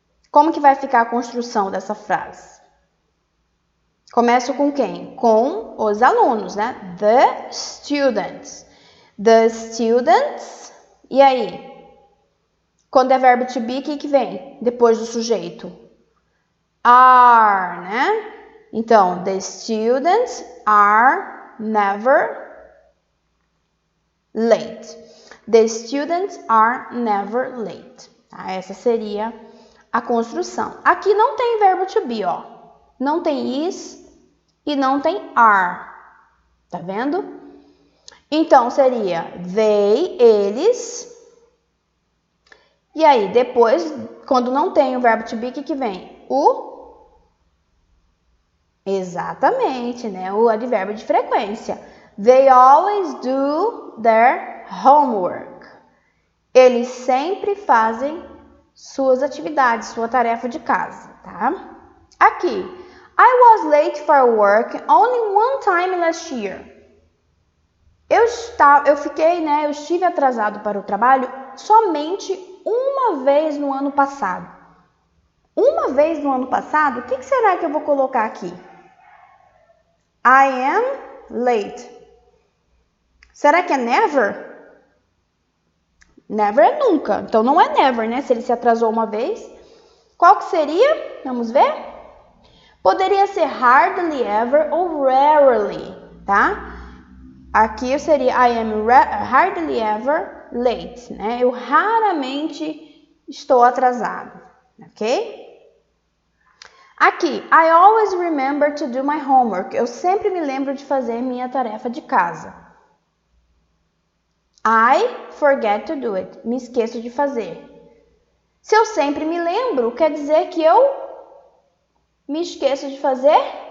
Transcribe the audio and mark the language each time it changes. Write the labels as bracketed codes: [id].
[pt] Como que vai ficar a construção dessa frase? Começo com quem? Com os alunos, né? The students. [en] The students. [pt] E aí? Quando é verbo to be, o que vem depois do sujeito? Are, né? Então, [en] the students are never late. The students are never late. [pt] Tá? Essa seria a construção. Aqui não tem verbo to be, ó. Não tem is e não tem are. Tá vendo? Então, seria they, eles. E aí, depois, quando não tem o verbo to be, o que vem? Exatamente, né? O advérbio de frequência. [en] They always do their homework. [pt] Eles sempre fazem suas atividades, sua tarefa de casa, tá? Aqui. [en] I was late for work only one time last year. [pt] Eu estive atrasado para o trabalho somente uma vez no ano passado. Uma vez no ano passado, o que será que eu vou colocar aqui? [en] I am late. [pt] Será que é never? Never é nunca. Então não é never, né? Se ele se atrasou uma vez. Qual que seria? Vamos ver? Poderia ser hardly ever ou rarely, tá? Aqui seria [en] I am hardly ever late, né? [pt] Eu raramente estou atrasado, ok? Aqui, [en] I always remember to do my homework. [pt] Eu sempre me lembro de fazer minha tarefa de casa. [en] I forget to do it. [pt] Me esqueço de fazer. Se eu sempre me lembro, quer dizer que eu me esqueço de fazer?